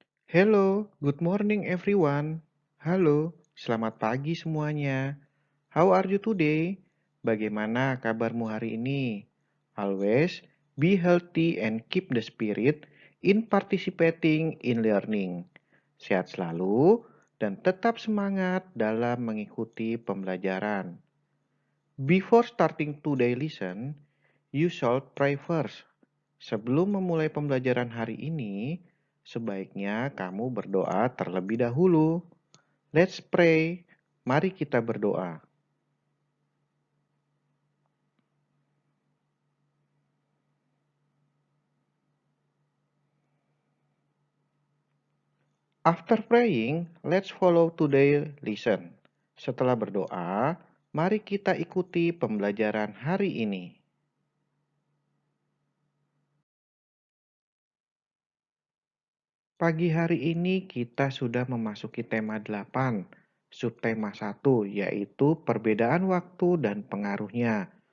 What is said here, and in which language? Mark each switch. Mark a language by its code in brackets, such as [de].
[en] Hello, good morning everyone. [id] Halo, selamat pagi semuanya. [en] How are you today? [id] Bagaimana kabarmu hari ini? [en] Always be healthy and keep the spirit in participating in learning. [id] Sehat selalu dan tetap semangat dalam mengikuti pembelajaran. [en] Before starting today lesson, you should pray first. [id] Sebelum memulai pembelajaran hari ini, sebaiknya kamu berdoa terlebih dahulu. [en] Let's pray. [id] Mari kita berdoa. [en] After praying, let's follow today's lesson. [id] Setelah berdoa, mari kita ikuti pembelajaran hari ini. Pagi hari ini kita sudah memasuki tema 8, subtema 1, yaitu perbedaan waktu dan pengaruhnya.